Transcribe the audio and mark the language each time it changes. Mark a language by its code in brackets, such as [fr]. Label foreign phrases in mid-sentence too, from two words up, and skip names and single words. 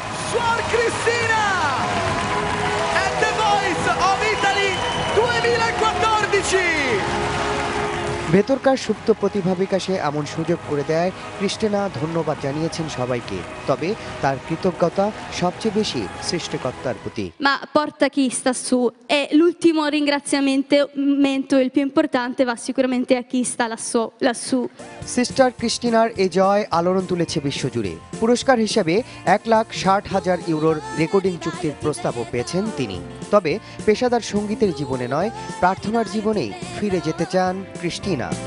[bn] ভেতরকার সুপ্ত প্রতিভা বিকাশে এমন সুযোগ করে দেয় ক্রিস্টিনা ধন্যবাদ জানিয়েছেন সবাইকে। তবে তার কৃতজ্ঞতা সবচেয়ে বেশি সৃষ্টিকর্তার প্রতি। [it] Ma porta chi sta su e l'ultimo ringraziamento, il più importante, va sicuramente a chi sta lassù. [bn] সিস্টার ক্রিস্টিনার এই জয় আলোড়ন তুলেছে বিশ্বজুড়ে। পুরস্কার হিসেবে 1,60,000 ইউরোর রেকর্ডিং চুক্তির প্রস্তাবও পেয়েছেন তিনি। তবে পেশাদার সঙ্গীতের জীবনে নয়, প্রার্থনার জীবনেই ফিরে যেতে চান ক্রিস্টিনা।